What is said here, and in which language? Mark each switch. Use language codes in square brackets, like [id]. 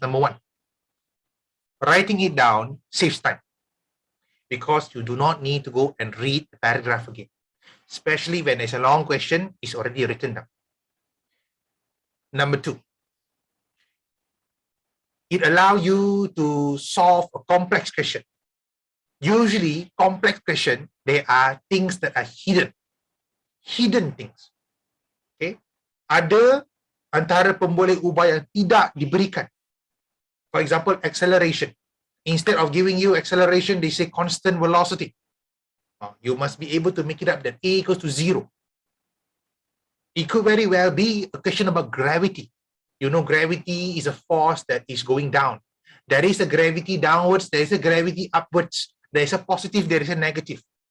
[en] Number 1, writing it down saves time because you do not need to go and read the paragraph again, especially when there's a long question, it's already written down. Number 2, it allows you to solve a complex question. Usually, complex question, there are things that are hidden things. [ms] Okay, ada antara pemboleh ubah yang tidak diberikan. [en] For example, acceleration. Instead of giving you acceleration, they say constant velocity. You must be able to make it up that A equals to 0. It could very well be a question about gravity. You know, gravity is a force that is going down. There is a gravity downwards, there is a gravity upwards. There is a positive, there is a negative.